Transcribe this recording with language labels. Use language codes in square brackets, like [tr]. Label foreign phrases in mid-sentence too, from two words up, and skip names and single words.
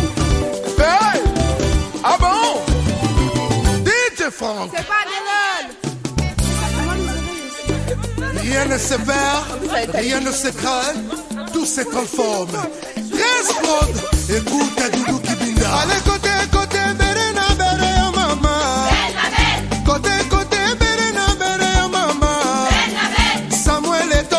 [fr] Hey! Ah bon? DJ Franck. C'est pas des lol. Rien ne se perd, rien ne se crée, tout se transforme. Reste écoute à Doudou Kibinda. Allez côté, côté, Berena, Berena, maman. Côté, côté, Berena, Berena, maman. Samuel